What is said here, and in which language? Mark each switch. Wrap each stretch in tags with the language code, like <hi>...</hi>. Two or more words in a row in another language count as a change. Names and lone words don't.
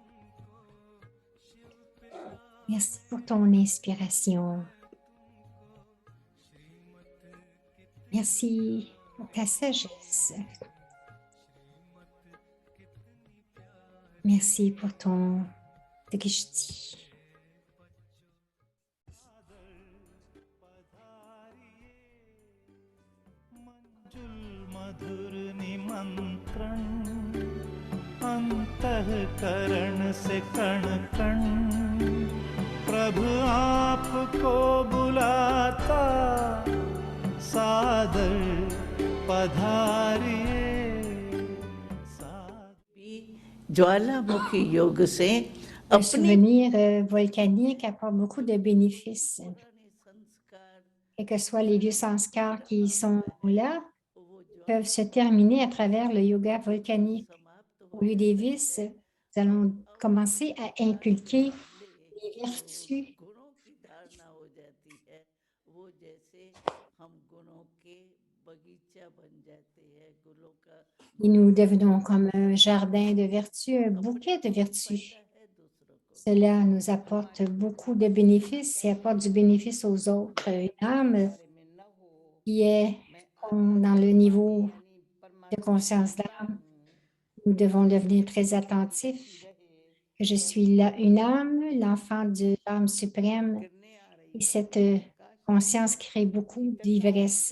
<fr>Merci pour ton inspiration. Merci pour ta sagesse. Merci pour ton drishti.</fr> <hi>मधुर निमंत्रण अंतःकरण से कण कण प्रभु आपको बुलाता सादर पधारिए ज्वालामुखी योग से</hi> <fr>Le</fr> <hi>अपने</hi> <fr>souvenir volcanique apporte beaucoup de bénéfices.</fr> <hi>पुराने संस्कार</hi> <fr>Quels que soient les vieux sanskars qui sont là,</fr> <hi>वो ज्वाला</hi> <fr>peuvent se terminer à travers le yoga volcanique.</fr> <hi>समाप्त</hi> <fr>Au</fr> <hi>हो</hi> <fr>lieu des vices, nous allons commencer à inculquer</fr> <hi>ले</hi> <fr>les vertus.</fr> <hi>गुणों की धारणा हो जाती है वो जैसे हम गुणों के बगीचा बन जाते हैं गुणों का</hi> <fr>Et nous devenons comme un jardin de vertus, un bouquet de vertus.</fr> <hi>फैलता है दूसरों को</hi> <fr>Cela nous apporte beaucoup de bénéfices et apporte du bénéfice aux autres. Une âme qui est dans le niveau de conscience d'âme, nous devons devenir très attentifs. Que je suis là, une âme, l'enfant de l'âme suprême, et cette conscience crée beaucoup d'ivresse.</fr>